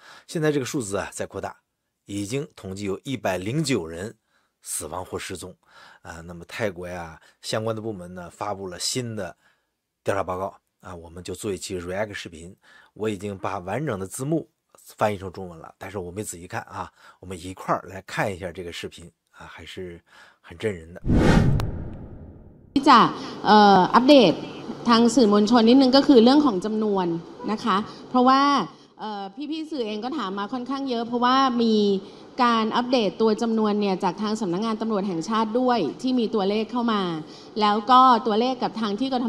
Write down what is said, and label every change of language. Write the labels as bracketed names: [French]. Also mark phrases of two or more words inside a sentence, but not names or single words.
[Chinese] 现在这个数字在扩大，已经统计有109人死亡或失踪那么泰国相关的部门呢发布了新的调查报告我们就做一期 react 视频，我已经把完整的字幕翻译成中文了，但是我没仔细看我们一块儿来看一下这个视频还是很震人的。 [Thai] ที่จะอัปเดตทางสื่อมวลชนนิดนึงก็คือเรื่องของจำนวนนะคะเพราะว่าพี่สื่อเองก็ถามมาค่อนข้างเยอะเพราะว่ามีการอัปเดตตัวจำนวนเนี่ยจากทางสำนักงานตำรวจแห่งชาติด้วยที่มีตัวเลขเข้ามาแล้วก็ตัวเลขกับทางที่กทม.